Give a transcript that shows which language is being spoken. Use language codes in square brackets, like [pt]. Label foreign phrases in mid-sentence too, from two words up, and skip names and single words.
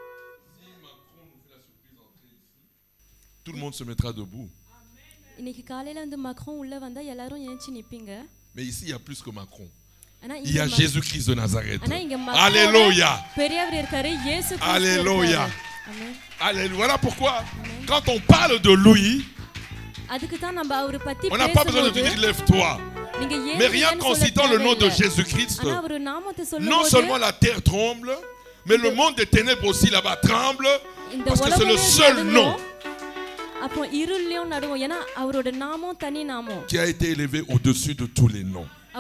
[fr] Tout le monde se mettra debout. [ta] இன்னைக்கு காலையில வந்து மக்ரோன் உள்ள வந்தா எல்லாரும் எழுந்து நிப்பீங்க. [fr] Mais ici il y a plus que Macron. Il y a Jésus-Christ de Nazareth. Alléluia. [ta] பெரியவர் இருக்காரு இயேசு கிறிஸ்து. [fr] Alléluia. Amen. Alléluia. Voilà pourquoi quand on parle de lui, [ta] அதுக்கு தான் நம்ம அவரை பத்தி [fr] on n'a pas besoin de dire lève-toi. Mais rien qu'en citant le nom de Jésus-Christ, non seulement la terre tremble, mais le monde des ténèbres aussi là-bas tremble, parce que c'est le seul nom qui a été élevé au-dessus de tous les noms.